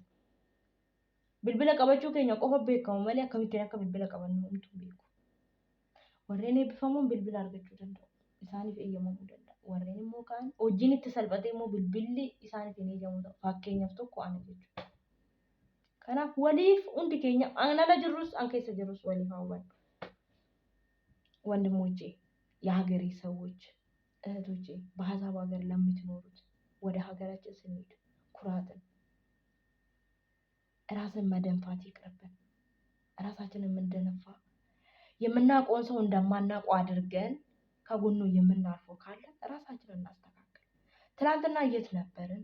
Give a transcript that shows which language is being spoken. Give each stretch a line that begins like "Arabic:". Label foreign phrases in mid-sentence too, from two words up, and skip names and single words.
Oromo: Bilbila qabachuu keenya qofa beekamu malee akkamittiin akka bilbila qabannu homtuu hin beeku. Warreen eebbifamuun bilbila argachuu danda'u. Isaaniif eeyyamamuu danda'a. Warreen immoo kaan hojiin itti salphatee immoo bilbilli isaaniif hin eeyyamu ta'u. Fakkeenyaaf tokko ana jechuudha. Kanaaf waliif hundi keenya an ala jirrus an keessa jirrus waliif haa hubannu.
Amharic: ወንድሞቼ የሀገሬ ሰዎች እህቶቼ በሀሳብ ሀገር ለምትኖሩት ወደ ሀገራችን ስንሄድ ኩራትን ራስን መደንፋት ይቅርብን። ራሳችንን የምንደነፋ የምናውቀውን ሰው እንደማናውቀው አድርገን ከጎኑ የምናልፈው ካለ ራሳችንን እናስተካክል። ትናንትና የት ነበርን?